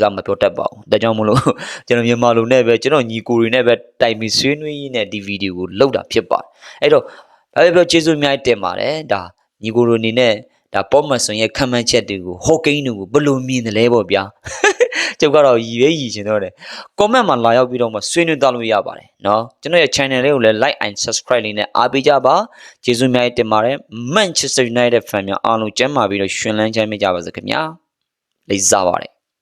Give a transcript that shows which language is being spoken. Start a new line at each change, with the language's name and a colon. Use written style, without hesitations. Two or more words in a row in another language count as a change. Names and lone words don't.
Burmese: ကားမပြောတတ်ပါဘူးဒါကြောင့်မလို့ကျွန်တော်မြန်မာလိုနဲ့ပဲကျွန်တော်ညီကိုတွေနဲ့ပဲတိုင်ပြီးဆွေးနွေးရင်းနဲ့ဒီဗီဒီယိုကိုလုပ်တာဖြစ်ပါတယ်အဲ့တော့ဘာပဲပြောကျေးဇူးအများကြီးတင်ပါတယ်ဒါညီကိုတို့အနေနဲ့ဒါပေါ်မဆွန်ရဲ့ခံမှန်းချက်တွေကိုဟော့ကိန်းတွေကိုဘယ်လိုမြင်တယ်လဲပေါ့ဗျာကျုပ်ကတော့ရည်ချင်တော့တယ် comment မှာလာရောက်ပြီးတော့မှဆွေးနွေးသွားလို့ရပါတယ်เนาะကျွန်တော်ရဲ့ channel လေးကိုလည်း
English: like and subscribe
Burmese: လေးနဲ့အားပေးကြပါကျေးဇူးအများကြီးတင်ပါတယ် Manchester United fan များအားလုံးကျမ်းမာပြီးတော့ရှင်လန်းချမ်းမြေ့ကြပါစေခင်ဗျာလေးစားပါတယ်